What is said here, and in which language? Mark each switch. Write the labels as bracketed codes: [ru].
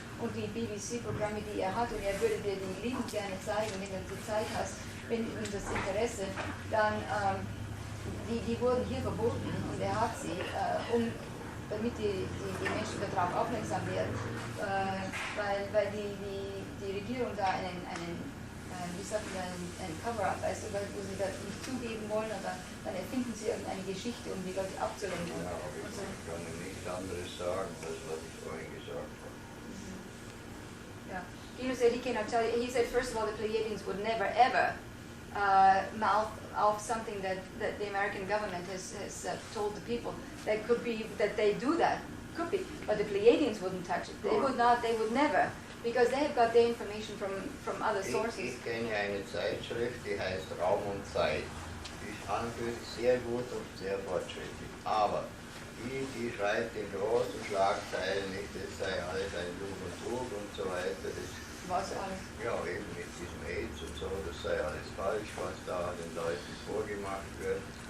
[de] Und die BBC-Programme, die er hat, und er würde dir die liebend gerne zeigen, wenn du die Zeit hast, wenn das Interesse, dann die wurden hier verboten und er hat sie, damit die Menschen darauf aufmerksam werden, weil die Regierung da einen Cover-up, weißt du, wo sie das nicht zugeben wollen, aber dann erfinden sie irgendeine Geschichte, um die Leute abzulenken. Ja, aber ich kann nichts anderes sagen, als was ich vorhin gesagt habe. [en] Yeah. Guido said he cannot tell you. He said, first of all, the Pleiadians would never ever mouth off something that the American government has told the people. That could be that they do that, could be, but the Pleiadians wouldn't touch it. They would not. They would never, because they have got their information from other sources. [de] Ich kenne eine Zeitschrift, die heißt Raum und Zeit. Die ist an und für sich sehr gut und sehr fortschrittlich. Aber die schreibt in großen Schlagzeilen nicht, das sei alles ein Lug und Trug und so weiter. Was alles? Ja, eben mit diesem AIDS und so, das sei alles falsch, was da den Leuten vorgemacht wird.